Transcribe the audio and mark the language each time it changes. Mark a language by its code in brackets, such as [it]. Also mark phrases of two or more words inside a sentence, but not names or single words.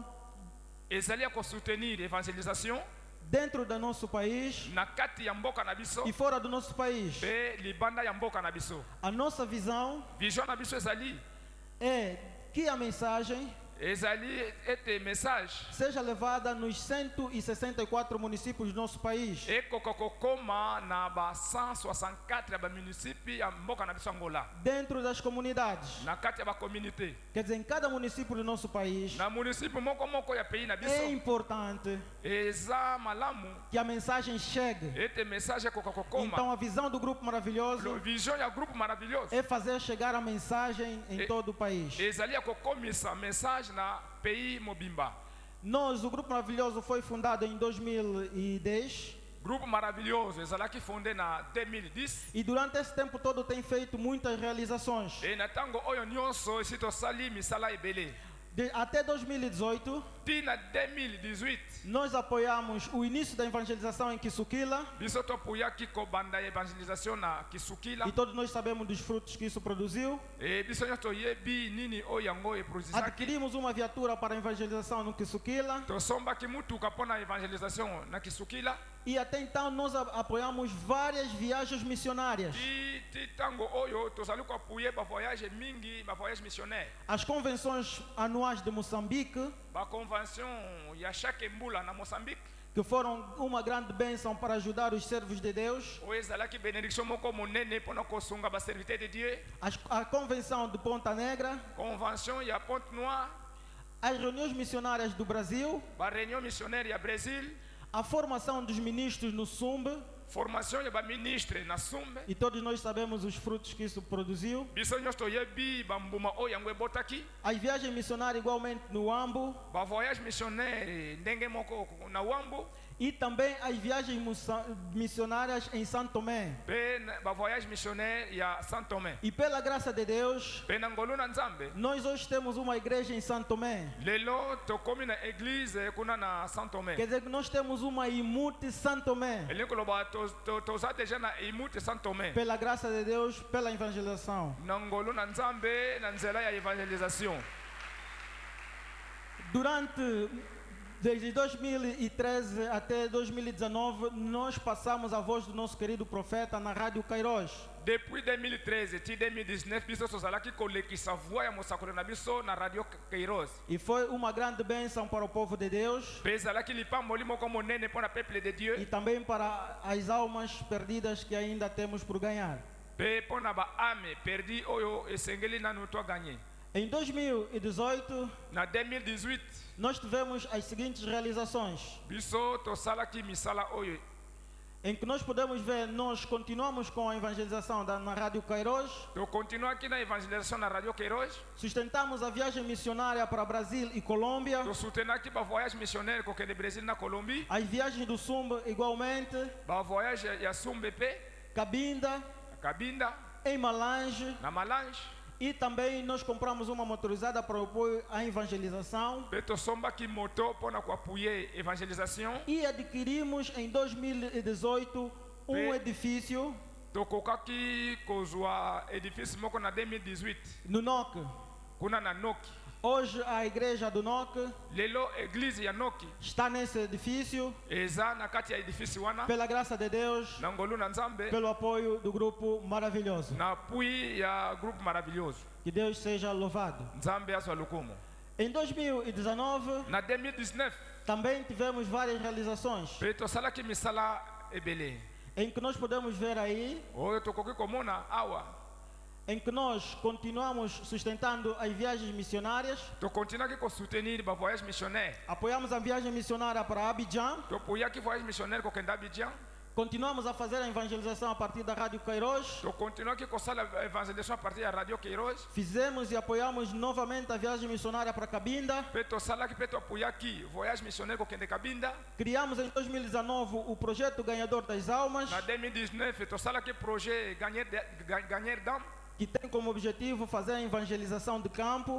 [ln] ezali ya kosoutenir evangelisation [pt] dentro do nosso país [ln] na kati ya mboka na biso [pt] e fora do nosso país. [ln] mpe libanda ya mboka na biso. [pt] A nossa visão [ln] vision na biso ezali [pt] é que a mensagem [ln] ete message [pt] seja levada nos 164 municípios do nosso país, [ln] ekoka kokoma na ba 164 ya bamunicipe ya mboka na biso Angola, [pt] dentro das comunidades. [ln] na kati ya bakommunité [pt] Quer dizer, em cada município do nosso país, [ln] na municipe moko ya pays na [pt] é [ln] biso. [pt] importante [ln] eza malamu [pt] que a mensagem chegue. [ln] ete message ekoka kokoma. [pt] Então a visão do Grupo Maravilhoso [ln] vision ya groupe maravilhoso [pt] é fazer chegar a mensagem em todo o país. [ln] ezali ya kokomisa message na pays mobimba. [pt] Nós, o Grupo Maravilhoso, foi fundado em 2010 [ln] groupe maravilhoso ezalaki fondé na 2010 [pt] e durante esse tempo todo tem feito muitas realizações. [ln] e na ntango oyo nyonso esi tosali misala ebele. [pt] Até 2018, [ln] ntina 2018 [pt] nós apoiamos o início da evangelização em Kisukila [ln] biso topuyaki kobanda evangelisation na kisukila [pt] e todos nós sabemos dos frutos que isso produziu. [ln] e biso nyonso toyebi nini oyo yango eprodusaki. [pt] Adquirimos uma viatura para a evangelização no Kisukila [ln] tosombaki mutuka mpona evangelisation na kisukila [pt] e até então nós apoiamos várias viagens missionárias. [ln] ti ntango oyo tozali koapuye bavoyage mingi, [fr] bavoyage missionnaire. [pt] As convenções anuais de Moçambique, [ln] baconvention ya chaque mbula na Moçambique [pt] que foram uma grande bênção para ajudar os servos de Deus. [ln] oyo ezalaki bénédiction moko monene mpona kosunga [fr] baserviteur de Dieu. [pt] A convenção de Ponta Negra, [ln] convention ya Pointe Noire, [pt] as reuniões missionárias do Brasil, [fr] bareunion missionnaire [ln] ya Brésil, [pt] a formação dos ministros no SUMB, [ln] formation ya baministre na sumbe [pt] e todos nós sabemos os frutos que isso produziu. [ln] biso nyonso toyebi bambuma oyo yango ebotaki [pt] As viagens missionárias igualmente no Uambo [fr] bavoyage missionnaire [ln] ndenge moko na wambo [pt] e também as viagens missionárias em São Tomé. [ln] mpe [fr] bavoyage missionnaire [ln] ya Saint Tomé [pt] E pela graça de Deus, [ln] mpe na ngolu na nzambe [pt] nós hoje temos uma igreja em São Tomé. [ln] lelo tokomi na église kuna na Saint Tomé [pt] Quer dizer que nós temos uma imute São Tomé. [ln] elingi koloba toza deja na imute Saint Tomé [pt] Pela graça de Deus, pela evangelização. [ln] na ngolu na nzambe na nzela ya evangelisation [pt] Durante desde 2013 até 2019, nós passamos a voz do nosso querido profeta na Rádio Kairos. [ln] depuis 2013 ti 2019 biso tozalaki kolekisa voix ya mosakoli na biso na radio Kairos [pt] E foi uma grande bênção para o povo de Deus [ln] mpe ezalaki lipamboli moko monene mpo na [fr] peuple de Dieu [pt] e também para as almas perdidas que ainda temos por ganhar. [ln] mpe mpo na [fr] baame perdi [ln] oyo esengeli nanu twaganye. [pt] Em 2018, [ln] Na 2018 [pt] nós tivemos as seguintes realizações, [ln] biso tosalaki misala oyo [pt] em que nós podemos ver, nós continuamos com a evangelização na Rádio Kairos, [ln] tokontinuaki na evangelisation na radio Kairos [pt] sustentamos a viagem missionária para Brasil e Colômbia, [ln] tosutenaki [fr] bavoyage missionnaire [ln] kokende Brésil na Colombie [pt] as viagens do Sumba igualmente, [ln] bavoyage ya sumbe mpe [pt] Cabinda, [ln] na Cabinda [pt] em Malange, [ln] na Malange [pt] e também nós compramos uma motorizada para o apoio à evangelização [ln] mpe tosombaki moto mpo na koapuye evangelisation [pt] e adquirimos em 2018 Bem- edifício [ln] tokokaki kozwa édifice moko na 2018 [pt] no NOC. [ln] kuna na Noki [pt] Hoje a igreja do NOC [ln] lelo église ya Noki [pt] está nesse edifício, [ln] eza na kati ya édifice wana [pt] pela graça de Deus, [ln] na ngolu na nzambe [pt] pelo apoio do grupo maravilhoso. [ln] na pui ya groupe maravilhoso [pt] Que Deus seja louvado. [ln] nzambe azwa lokumu. [pt] Em 2019 [ln] Na 2019 [pt] também tivemos várias realizações, [ln] mpe tosalaki misala ebele [pt] em que nós podemos ver aí, [ln] oyo tokoki komona awa [pt] em que nós continuamos sustentando as viagens missionárias, [ln] tokontinuaki kosoutenir [fr] bavoyage missionnaire [pt] apoiamos a viagem missionária para Abidjan, [ln] topuyaki [fr] voyage missionnaire [ln] kokende Abidjan [pt] continuamos a fazer a evangelização a partir da Rádio Kairos, [ln] tokontinuaki kosala evangelisation [fr] a partir [ln] ya radio Kairos [pt] fizemos e apoiamos novamente a viagem missionária para Cabinda, [ln] mpe tosalaki mpe toapuyaki [fr] voyage missionnaire [ln] kokende Cabinda. [pt] criamos em 2019 o projeto Ganhador das Almas, [ln] Na 2019 tosalaki [fr] projet gagner dame [pt] que tem como objetivo fazer a evangelização de campo.